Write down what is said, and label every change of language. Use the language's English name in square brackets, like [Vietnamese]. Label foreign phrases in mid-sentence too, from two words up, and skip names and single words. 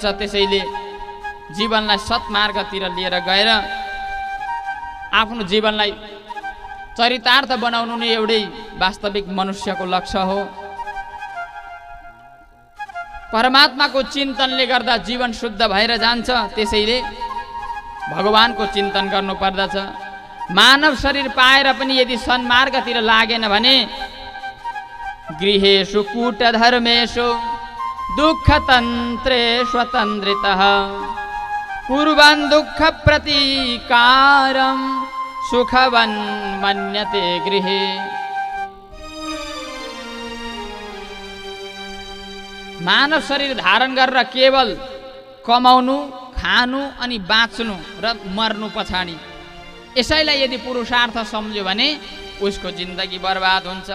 [Nepali] त्यसैले जीवनलाई सत्मार्गतिर लिएर गएर आफ्नो जीवनलाई चरितार्थ बनाउनु नै एउटै वास्तविक मनुष्यको लक्ष्य हो। परमात्माको चिन्तनले गर्दा जीवन शुद्ध भएर जान्छ। त्यसैले भगवानको चिन्तन गर्नु पर्दछ। मानव शरीर पाएर पनि यदि सन्मार्गतिर लागेन भने [Sanskrit] गृहेषु कूट धर्मेषु दुःखतन्त्रे स्वतन्त्रितः कुर्वन् दुःखप्रतीकारं सुखवन् मन्यते गृहे। [Nepali] मानव शरीर धारण गरेर केवल कमाउनु, खानु अनि बाँच्नु र मर्नु पछाडि यसैलाई यदि पुरुषार्थ सम्झ्यो भने उसको जिन्दगी बर्बाद हुन्छ।